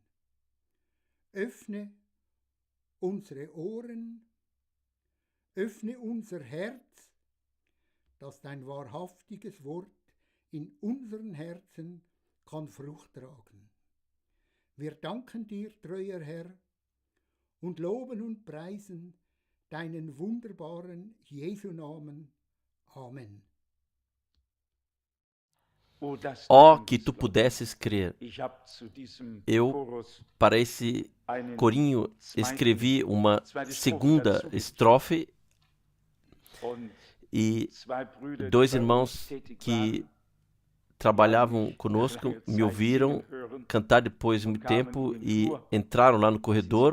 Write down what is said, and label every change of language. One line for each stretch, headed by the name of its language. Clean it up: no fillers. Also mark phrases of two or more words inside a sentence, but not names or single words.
German: Öffne unsere Ohren, öffne unser Herz, dass dein wahrhaftiges Wort in unseren Herzen kann Frucht tragen. Wir danken dir, treuer Herr, und loben und preisen deinen wunderbaren Jesu-Namen. Amen.
Portuguese: Ó, que tu pudesses crer. Eu, para esse corinho, escrevi uma segunda estrofe e dois irmãos que trabalhavam conosco me ouviram cantar depois de muito tempo e entraram lá no corredor.